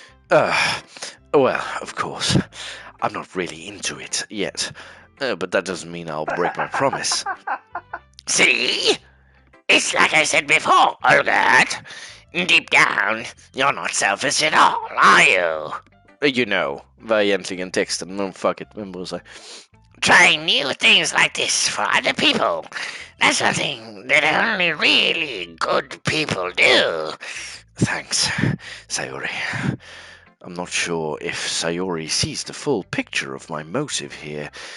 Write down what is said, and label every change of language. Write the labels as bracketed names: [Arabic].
[English] Well, of course, I'm not really into it yet, but that doesn't mean I'll break my promise. See? It's like I said before, Olgert. Deep down, you're not selfish at all, are you? You know, [Swedish] vad är egentligen texten? [English] No, fuck it, [Swedish] vem bryr sig? [English] Trying new things like this for other people. That's something that only really good people do. Thanks, Sayori. I'm not sure if Sayori sees the full picture of my motive here.